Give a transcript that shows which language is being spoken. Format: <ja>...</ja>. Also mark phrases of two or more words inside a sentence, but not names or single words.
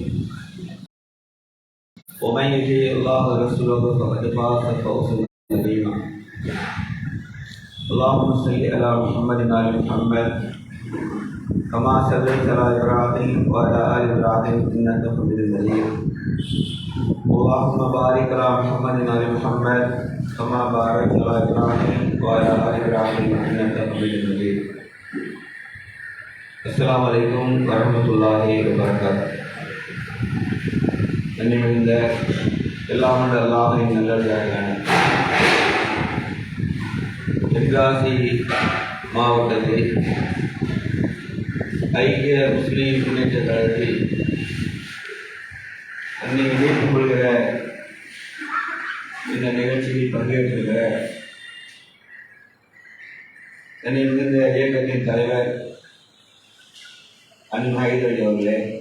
<ar>ومن يطع الله ورسوله فقد فاز فوزا عظيما اللهم صل على محمد وعلى محمد كما صليت على ابراهيم وعلى ال ابراهيم انك حميد مجيد اللهم بارك على محمد وعلى محمد كما باركت على ابراهيم وعلى ال ابراهيم انك حميد مجيد السلام عليكم ورحمة الله وبركاته.</ar> <ta>இந்த எல்லாம் அல்லாஹ்வின் நல்லடியார்களான தென்காசி மாவட்டத்தில் ஐக்கிய முஸ்லீம் முன்னேற்ற கழகத்தில் தன்னை இணைத்துக் கொள்கிற இந்த நிகழ்ச்சியில் பங்கேற்றுகிற தன்னை மிகுந்த இயக்கத்தின் தலைவர் அன்ஹைதர் அவர்களே,</ta>